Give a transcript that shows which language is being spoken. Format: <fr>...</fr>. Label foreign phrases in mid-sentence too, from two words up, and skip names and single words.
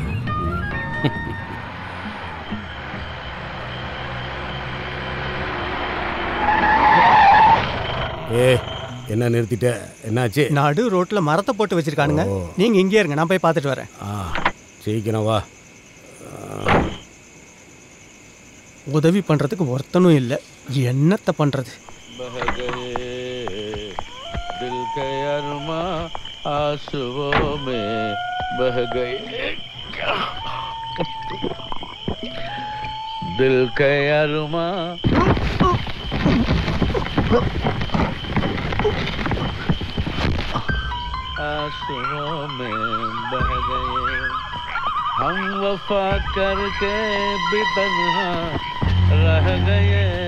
<ta>என்ன நிறுத்திட்ட? என்னாச்சு? நடு ரோட்ல மரத்தை போட்டு வச்சிருக்கானுங்க. நீங்க இங்கே இருங்க, நான் போய் பார்த்துட்டு வரேன். சீக்கிரம் வா. உதவி பண்றதுக்கு ஒருத்தனும் இல்லை, என்னத்தை பண்றது?</ta> <hi>दिल के अरमा आंसुओं में बह गए, दिल के अरमा आंसुओं में बह गए, हम वफा करके भी तन्हा रह गए,</hi>